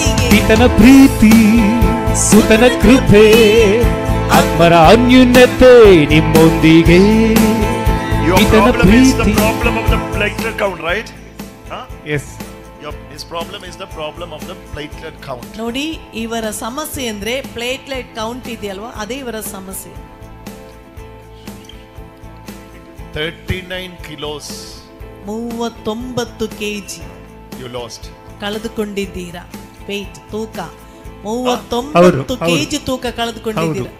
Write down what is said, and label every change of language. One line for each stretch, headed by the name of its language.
Kannada: ಪಿತನ ಪ್ರೀತಿ ಸುತನ ಕೃಪೆ ಆತ್ಮರ ಅನ್ಯೋನ್ಯತೆ ನಿಮ್ಮೊಂದಿಗೆ.
English: Your problem is the problem of the platelet count, right? Yes. His problem is the problem of the platelet count.
Kannada: ನೋಡಿ, ಇವರ ಸಮಸ್ಯೆ ಅಂದ್ರೆ platelet count ಇದೆಯಲ್ವಾ, ಅದೇ ಇವರ ಸಮಸ್ಯೆ.
English: 39 kilos. 39 kg You lost.
Kannada: ಕಳೆದುಕೊಂಡಿದ್ದೀರಾ. weight ತೂಕ 39 kg ತೂಕ ಕಳೆದುಕೊಂಡಿದ್ದೀರಾ.